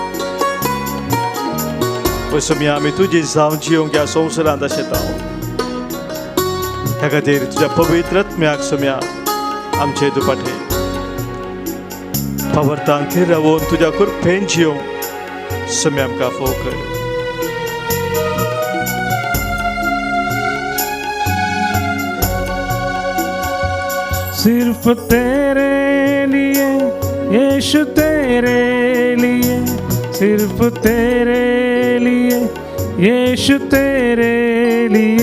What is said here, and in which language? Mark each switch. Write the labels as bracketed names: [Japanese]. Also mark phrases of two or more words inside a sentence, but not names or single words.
[Konkani] पळय सोम्या आमी तुजी जावन जियोंक ह्या संवसारांत आशेता. त्या खातीर तुज्या पवित्र आत्म्याक सोम्या आमचे दुपाटे पावरतांक थंय रावून तुज्या कृपेन जियोंक सोम्या आमकां फोव कर. [Hindi] सिर्फ तेरे लिए यीशु तेरे लिए सिर्फ तेरे लिए यीशु तेरे लिए